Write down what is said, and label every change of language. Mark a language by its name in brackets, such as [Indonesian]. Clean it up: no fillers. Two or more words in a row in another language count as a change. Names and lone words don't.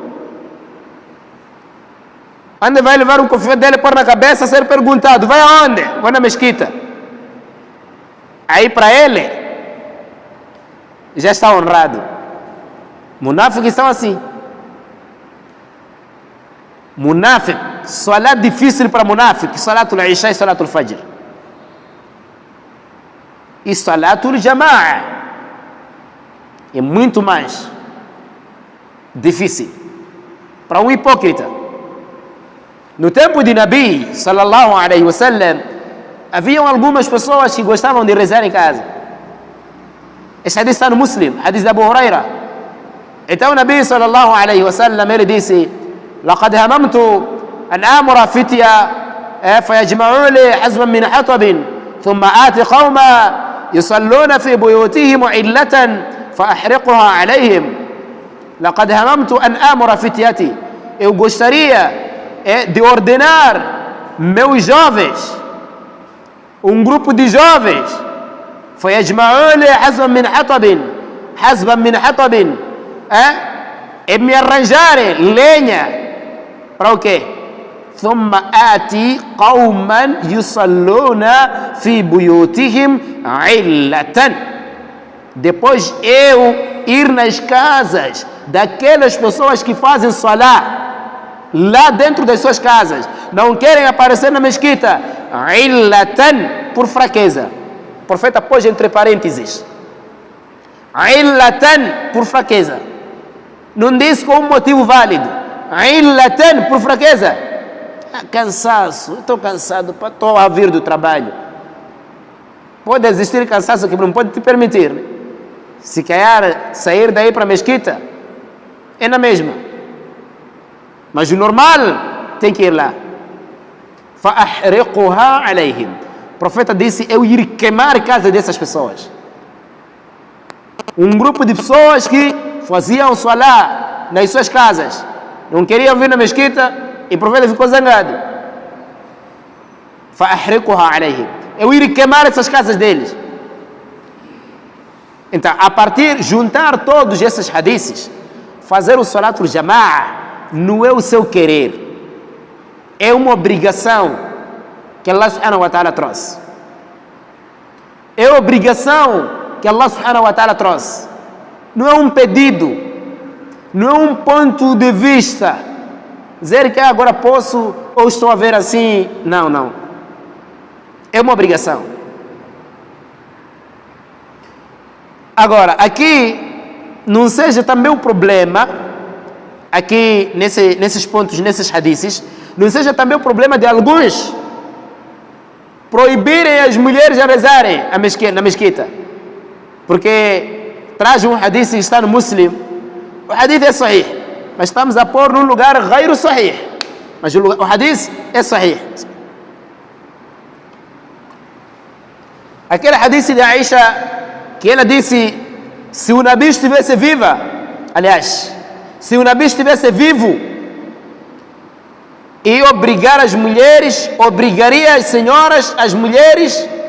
[Portuguese] Onde vai levar um confete dele, pôr na cabeça, ser perguntado, vai aonde? Vai na mesquita. Aí para ele, já está honrado. Munáficos estão assim. Munáfico, salat difícil para munáfico, [Arabic] صلاة العشاء [Portuguese] e [Arabic] صلاة الفجر. [Portuguese] E [Arabic] صلاة الجماعة [Portuguese] é muito mais difícil para um hipócrita. No tempo de [Arabic] نبي صلى الله عليه وسلم, [Portuguese] haviam algumas pessoas que gostavam de rezar em casa. Esse hadith está no Muslim, hadith de Abu Huraira. Então [Arabic] نبي صلى الله عليه وسلم, [Portuguese] ele disse: [Arabic] لقد هممت أن آمر فتية فيجمعوا لي حزبا من حطب ثم آتي قوما يصلون في بيوتهم علة فأحرقها عليهم. لقد هممت أن آمر فتيتي. [Portuguese] Eu gostaria de ordenar meus jovens, um grupo de jovens, [Arabic] فيجمعوا لي حزبا من حطب, حزبا من حطب, [Portuguese] e me arranjarem lenha. Para o quê? [Arabic] ثم آتي قوما يصلون في بيوتهم علة. [Portuguese] Depois eu ir nas casas daquelas pessoas que fazem salah lá dentro das suas casas, não querem aparecer na mesquita, علة, por fraqueza. O profeta pôs entre parênteses, علة, por fraqueza. Não disse com um motivo válido. علة, por fraqueza. Cansaço, estou cansado, estou a vir do trabalho. Pode existir cansaço que não pode te permitir, né? Se quer sair daí para a mesquita, é na mesma. Mas o normal tem que ir lá. [Arabic] فأحرقها عليهم. [Portuguese] O profeta disse: eu ir queimar a casa dessas pessoas. Um grupo de pessoas que faziam salah nas suas casas, não queriam vir na mesquita, e o profeta ficou zangado. [Arabic] فأحرقها عليهم. [Portuguese] Eu ir queimar essas casas deles. Então, a partir, juntar todos esses hadiths, fazer o [Arabic] صلاة الجماعة, [Portuguese] não é o seu querer, é uma obrigação que [Arabic] الله سبحانه وتعالى [Portuguese] trouxe. É obrigação que [Arabic] الله سبحانه وتعالى [Portuguese] trouxe. Não é um pedido, não é um ponto de vista, dizer que agora posso ou estou a ver assim. Não, não. É uma obrigação. Agora, aqui, não seja também o problema, aqui nesses pontos, nesses hadiths, não seja também o problema de alguns proibirem as mulheres a rezarem na mesquita. Porque traz um hadith que está no Muslim. O hadith é sahih, mas estamos a pôr num lugar [Arabic] غير صحيح. [Portuguese] Mas o hadith é sahih. Aquele hadith de Aisha, que ela disse: se o Nabi estivesse viva, aliás, se o Nabi estivesse vivo, e obrigar as mulheres, obrigaria as senhoras, as mulheres.